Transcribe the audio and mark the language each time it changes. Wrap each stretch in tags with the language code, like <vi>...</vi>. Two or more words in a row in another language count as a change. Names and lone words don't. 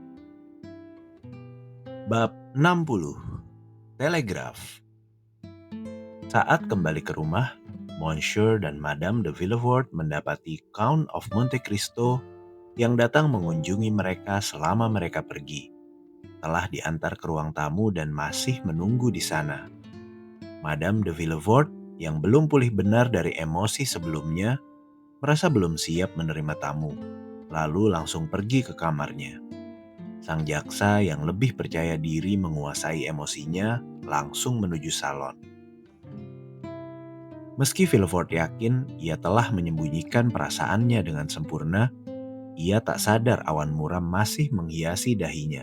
<id>Bab 60. Telegraf. Saat kembali ke rumah, Monsieur dan Madame de Villefort mendapati Count of Monte Cristo yang datang mengunjungi mereka selama mereka pergi. Telah diantar ke ruang tamu dan masih menunggu di sana. Madame de Villefort yang belum pulih benar dari emosi sebelumnya merasa belum siap menerima tamu, lalu langsung pergi ke kamarnya. Sang jaksa yang lebih percaya diri menguasai emosinya langsung menuju salon. Meski Villefort yakin ia telah menyembunyikan perasaannya dengan sempurna, ia tak sadar awan muram masih menghiasi dahinya.</id>